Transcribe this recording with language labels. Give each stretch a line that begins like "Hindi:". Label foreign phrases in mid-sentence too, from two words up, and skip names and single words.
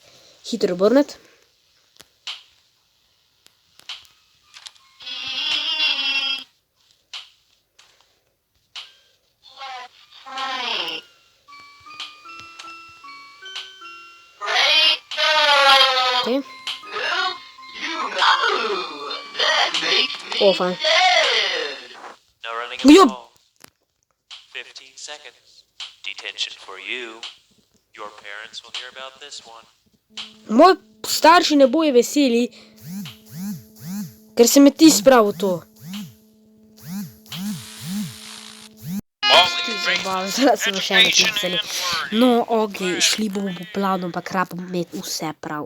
Slovenian: Hitro obrniti. Ok. Oh, fajn.
English: Job! 15 seconds. Detention for you. Your parents will hear about this one.
Slovenian: Moji starši ne bojo veseli, ker se me ti spravil to. No, ok, šli bomo po planu, pa rabim imeti vse prav.